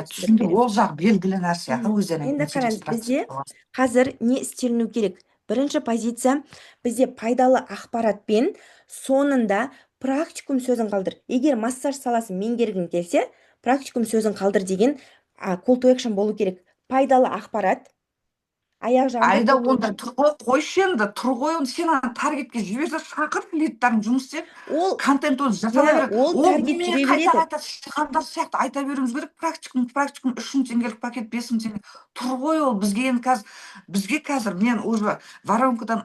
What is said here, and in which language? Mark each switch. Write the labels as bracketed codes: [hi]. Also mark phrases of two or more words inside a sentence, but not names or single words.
[kk] позицияны түсіндіріп түсіндім. береміз. Ол жақ белгілі нәрсе. Мгм. Өздерінің Енді интерес қараңыз, бізде процесі. қазір не істеліну керек? Бірінші позиция, бізде пайдалы ақпаратпен соңында практикум сөзін қалдыр. Егер массаж саласын меңгергің келсе, практикум сөзін қалдыр деген [en] call to action [kk] болу керек. Пайдалы ақпарат, аяқ жағында Айда [en] call to [kk] онда [en] action. [kk] тұр ғой, қойшы енді, тұр ғой, оны сен ана таргетке жіберсе шақыр лидтарын жұмыс істеп, Ол, контент оны жасала иә, береді. ол Ол таргет немене жүре қайта береді. қайта шығандар сияқты айта беруіміз керек. Практикум 3 мың теңгелік пакет 5 мың теңге. Тұр ғой ол бізге қазір мен уже воронкадан